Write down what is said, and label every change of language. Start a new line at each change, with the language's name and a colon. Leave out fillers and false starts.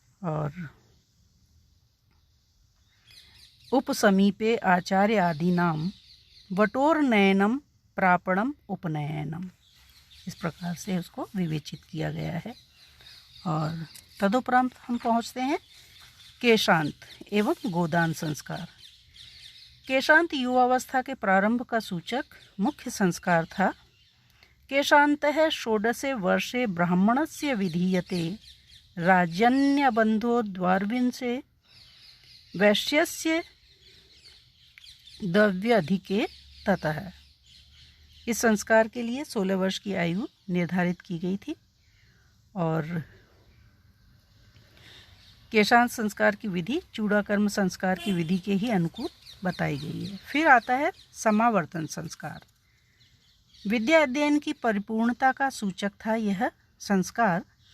Hindi: और
Sanskrit: उपसमीपे आचार्य आदि नाम वटोरनयनम प्रापणम उपनयनम,
Hindi: इस प्रकार से उसको विवेचित किया गया है। और तदुपरांत हम पहुँचते हैं केशांत एवं गोदान संस्कार। केशांत युवावस्था के प्रारंभ का सूचक मुख्य संस्कार था।
Sanskrit: केशान्तः षोडशे वर्षे ब्राह्मणस्य विधीयते राजन्यबन्धो द्वार्विंशे वैश्यस्य द्रव्याधिके ततः।
Hindi: इस संस्कार के लिए 16 वर्ष की आयु निर्धारित की गई थी। और केशांत संस्कार की विधि चूड़ाकर्म संस्कार की विधि के ही अनुकूल बताई गई है। फिर आता है समावर्तन संस्कार। विद्या अध्ययन की परिपूर्णता का सूचक था यह संस्कार।